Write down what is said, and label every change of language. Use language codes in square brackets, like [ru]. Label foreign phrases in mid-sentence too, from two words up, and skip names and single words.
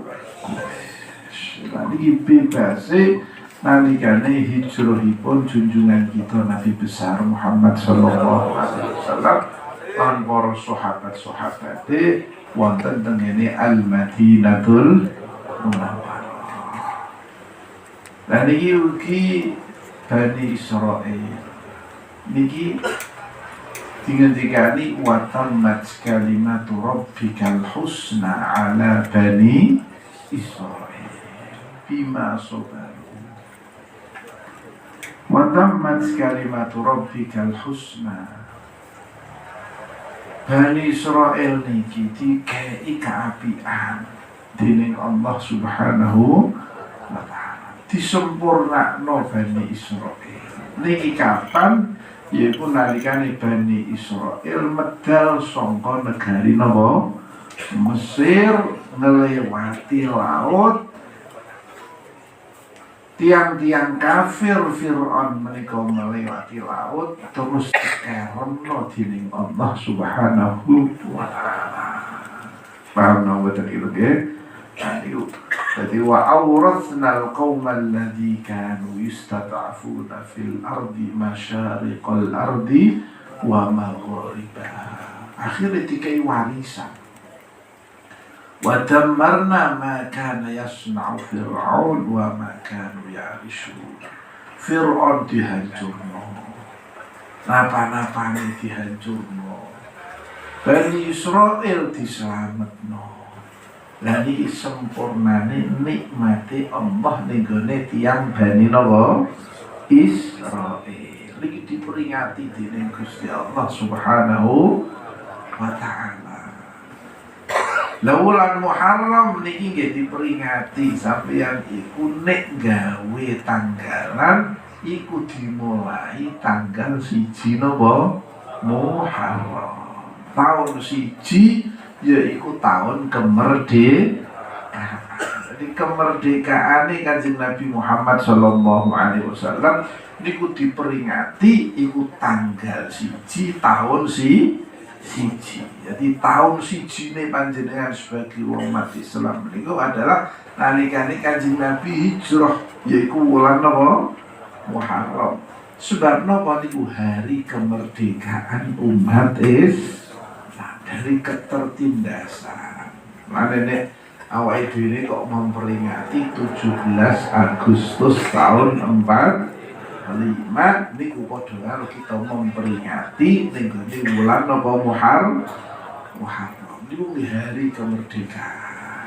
[jv] Lan iki bebase nalikane hijrahipun junjungan kita Nabi besar Muhammad [ar] صلى الله عليه وسلم [jv] lan para sahabat-sahabate wonten tengene Al-Madinatul Munawwarah. Lan iki ugi Bani Israil niki dingendikani [ar] وتمت كلمة ربك الحسنى على بني إسرائيل بما صبروا وتمت كلمة ربك الحسنى. [jv] Bani Israil niki dikei kaapian dening Allah [ar] سبحانه وتعالى. [jv] Disempurnakno Bani Israil niki kapan? Yaiku nalikane Bani Israil medal saka negari napa? Mesir, ngelewati laut. Tiang-tiang kafir Fir'aun menika melewati laut terus dikeremno dening Allah [ar] سبحانه وتعالى. [jv] Paham napa iki nggih? [ar] Jadi وأورثنا القوم الذين كانوا يستضعفون في الأرض مشارق الأرض ومغاربها. [jv] Akhirnya dikai warisan. [ar] ودمرنا ما كان يصنع فرعون وما كانوا يعرشون. [jv] Fir'aun dihancurno. Napa-napane dihancurno. Bani Israil diselametno. Lani sempurnane nikmati Allah ning gone tiyang Bani napa Israil. Iki diperingati dening Gusti Allah [ar] سبحانه وتعالى. [jv] Lawulan Muharram niki nggih diperingati sampeyan iku nek gawe tanggalan iku dimulai tanggal 1 napa Muharram. [id] Tahun 1 yaitu tahun kemerdekaan. Jadi kemerdekaan ini [jv] Kanjeng Nabi Muhammad [ar] صلى الله عليه وسلم [jv] niku diperingati iku tanggal 1 tahun siji. Jadi tahun 1 ini panjenengan [id] sebagai umat Islam [jv] niku adalah nalikane Kanjeng Nabi hijrah yaitu wulan napa? Muharram. Sebab napa niku [id] hari kemerdekaan umat Islam. Dari ketertindasan. [jv] Makanya awake dhewe kok memperingati 17 Agustus tahun 45 niku padha karo kita memperingati ning bulan napa Muharram. Niku [id] hari kemerdekaan.